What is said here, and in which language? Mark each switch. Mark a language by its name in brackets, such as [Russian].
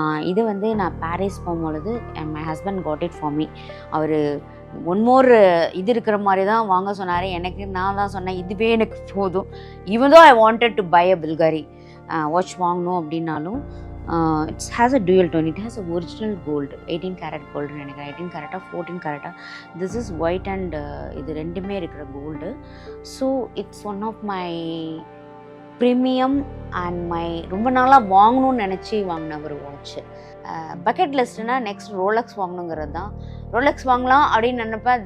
[Tamil] இது வந்து நான் பாரிஸ் போகும்பொழுது [English] And my husband got it for me. [Tamil] Our [English] one more [Tamil] இது இருக்கிற மாதிரி தான் வாங்க சொன்னார். நான் தான் சொன்னேன் இதுவே எனக்கு போதும். [English] even though I wanted to buy a Bulgari watch [Tamil] வாங்கணும் அப்படின்னாலும் [English] It's has a dual tone. It has a original gold, 18 karat gold [Tamil] நினைக்கிறேன். [English] 18 karat 14 karat. This is white and [Tamil] இது ரெண்டுமே இருக்கிற gold. [English] so it's one of my premium and my [Tamil] ரொம்ப நாளாக வாங்கணும்னு நினச்சி வாங்கின ஒரு வாட்ச்சு. பக்கெட் லிஸ்ட்னா நெக்ஸ்ட் ரோலெக்ஸ் வாங்கணுங்கிறது தான். ரோலெக்ஸ் வாங்கலாம் அப்படின்னு நினைப்பேன்.